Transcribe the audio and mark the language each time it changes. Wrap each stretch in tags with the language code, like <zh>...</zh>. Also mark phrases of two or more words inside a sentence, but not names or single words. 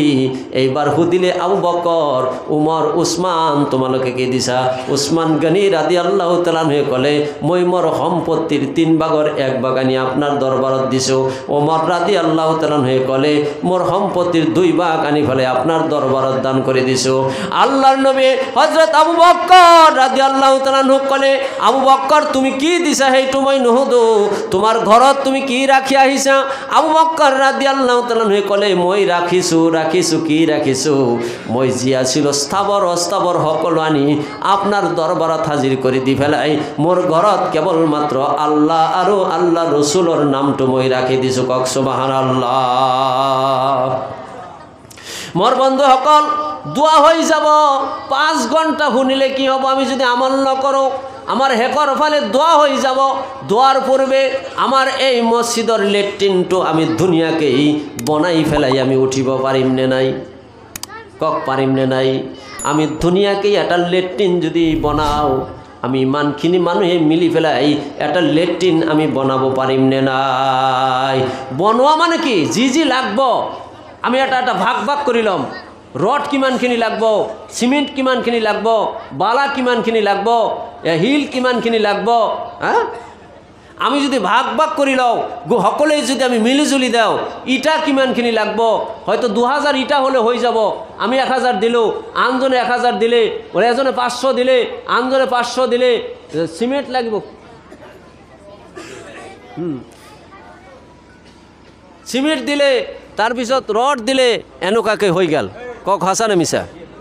<as>এইবাৰ সুধিলে আবু বকৰ, উমৰ, উছমান তোমালোকে কি দিছা? উছমান গনি</as> <ar>رضي الله تعالى عنه</ar> <as>ক'লে, মই মোৰ সম্পত্তিৰ 3 ভাগৰ 1 ভাগ আনি আপোনাৰ দৰবাৰত দিছোঁ। উমৰ</as> <ar>رضي الله تعالى عنه</ar> <as>ক'লে, মোৰ সম্পত্তিৰ 2 ভাগ আনি ফেলে আপনার দরবারত দান করে দিছো। আল্লাহর নবী হযরত আবু বকর</as> <ar>رضي الله تعالى عنه</ar> <as>কলে, আবু বকর তুমি কি দিছা সেইটো মই নুহুদো, তোমার ঘৰত তুমি কি রাখি আহিছা? আবু বকর</as> <ar>رضي الله تعالى عنه</ar> <as>কলে, মই রাখিছো কি রাখিছো? মই যি আছিল স্থাবর অস্থাবর সকলো আনি আপনার দরবারত হাজির করে দি ফেলাই মোর ঘৰত কেবলমাত্র আল্লাহ আৰু আল্লাহ রসুলৰ নামটো মই রাখি দিছো। কক সুবহানাল্লাহ। মোর বন্ধুসকল, দোয়া হয়ে যাব। 5 ঘন্টা শুনিলে কি হব? আমি যদি আমল নকৰো আমার হেকর ফালে দোয়া হয়ে যাব। দোয়ার পূর্বে আমার এই মসজিদর লেট্রিনটো আমি দুনিয়াকেই বনাই ফেলাই আমি উঠিব পারিম নে নাই? কক পারিম নে নাই? আমি দুনিয়াকেই একটা লেট্রিন যদি বনাও, আমি ইমানখিনি মানুহে মিলি ফেলাই একটা লেট্রিন আমি বনাব পারিম নে নাই? বনোয়া মানে কি? যি লাগবো আমি এটা ভাগ ভাগ করিলাম। রড কিমানখিনি লাগবো, সিমেন্ট কিমানখিনি লাগবো, বালা কিমানখিনি লাগবো, হিল কিমানখিনি লাগবো, হ্যাঁ আমি যদি ভাগ ভাগ কৰি লওঁ, সকলেই যদি আমি মিলিজুলি দেওঁ, ইটা কিমানখিনি লাগবো? হয়তো 2000 ইটা হলে হয়ে যাব। আমি 1000 দিলোঁ, আনজনে 1000 দিলে, এজনে 500 দিলে, আনজনে 500 দিলে। সিমেন্ট লাগিব, সিমেন্ট দিলে, তাৰপিছত ৰড দিলে, এনেকুৱাকৈ হৈ গেল। কক হাসা না মিছা?</as>